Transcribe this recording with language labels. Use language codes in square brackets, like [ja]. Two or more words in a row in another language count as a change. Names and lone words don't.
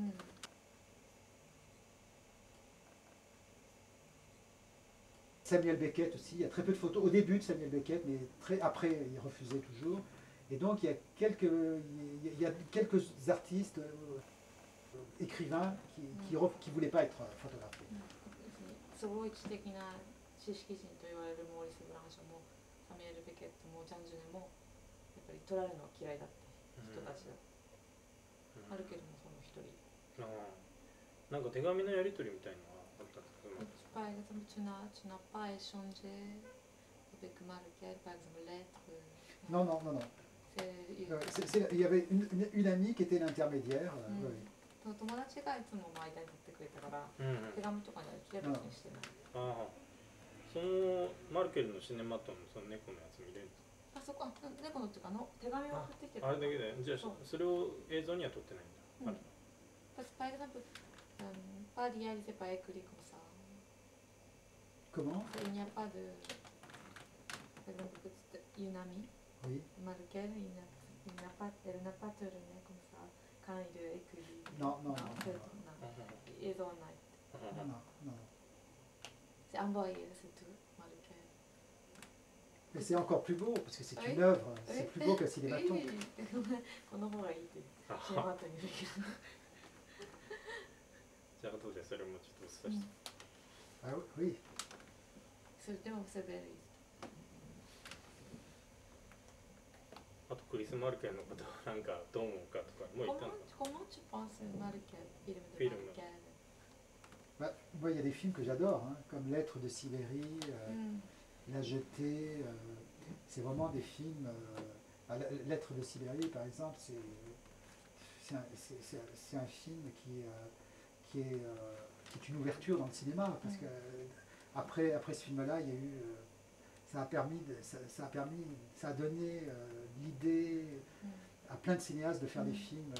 [fr] Samuel Beckett aussi, il y a très peu de photos au début de Samuel Beckett, mais après il refusait toujours. Et donc il y a quelques artistes, écrivains qui ne voulaient pas être photographiés. [ja] すごい知的な知識人と言われるモーリス・ブランショもサミュエル・ベケットもジャン・ジュネもやっぱり撮られるの嫌いだった人たちだった。マルケルもその一人。なんか手紙のやり取りみたいなのはあったんですか？ [fr] Par exemple, tu n'as pas échangé avec Marker, par exemple, lettres. Non. Il y avait une amie qui était l'intermédiaire. [ja] 友達がいつも間に取ってくれたから、手紙とかには別にしてない。そのマルケルのシネマトンのその猫のやつ見れるんですか？あそこ猫のっていうか手紙を送ってきてくれた。あれだけで、じゃあそれを映像には撮ってないんだ。 [fr] Par exemple, pas réalisé, pas écrit comme ça. Comment? Il n'y a pas de. Par exemple, une amie, Marker, elle n'a pas tourné comme ça quand il écrit. Non. C'est envoyé, c'est tout, Marker. Mais c'est encore plus beau, parce que c'est une œuvre, c'est plus beau qu'un cinématon. [ja] この方がいいって、シネマトンにできる。じゃあ後でそれもちょっとお伝えして。 [fr] Ah oui. [ja] それでもセベリー。あとクリス・マルケルのことなんかどう思うかとかもう言ったの？ [fr] Comment tu penses Marker, film de Marker? Moi, il y a des films que j'adore, comme Lettres de Sibérie, La Jetée. C'est vraiment des films L'être de Sibérie, par exemple, c'est un film qui est une ouverture dans le cinéma, parce que après ce film-là, il y a eu, ça a donné l'idée à plein de cinéastes de faire des films.